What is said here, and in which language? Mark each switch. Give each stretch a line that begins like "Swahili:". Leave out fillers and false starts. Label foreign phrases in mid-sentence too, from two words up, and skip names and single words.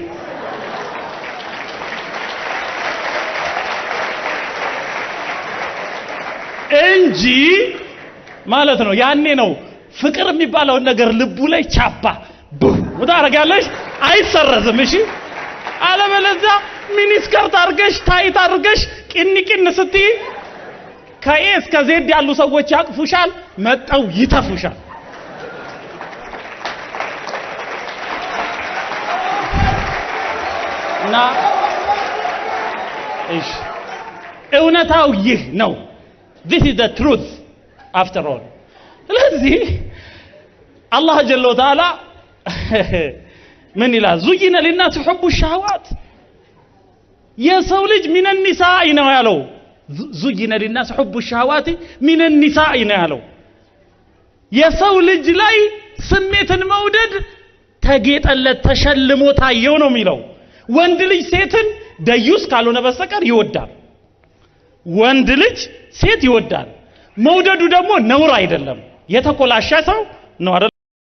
Amharic: እንጂ ማለት ነው ያኔ ነው ፍቅር የሚባለው ነገር ልቡ ላይ ቻፓ ወዳረጋለሽ አይሰረዝም እሺ አለበለዚያ ሚኒስከርት አርገሽ ታይት አርገሽ ቅንቅን ስትይ ከኤ እስከ ዜድ ያሉ ሰዎች ያቅፉሻል መጣው ይተፉሻል እና እሺ እውነታው ይህ ነው
English: this is the truth after all
Amharic: ስለዚህ አላህ
Arabic: جل وتعالى
Amharic: ምን ይላል
Arabic: زين للناس حب الشهوات
Amharic: የሰው ልጅ
Arabic: من النساء
Amharic: ነው ያለው
Arabic: زين للناس حب الشهوات من النساء
Amharic: ነው ያለው የሰው ልጅ ላይ ስሜትን መውደድ ተጌጠለት ተሸልሞ ታየው ነው የሚለው ወንድ ልጅ ሴትን ደዩስ ካልሆነ በስተቀር ይወዳል ወንድ ልጅ ሴት ይወዳል መውደዱ ደግሞ ነውር አይደለም የተኮላሸ ሰው ነው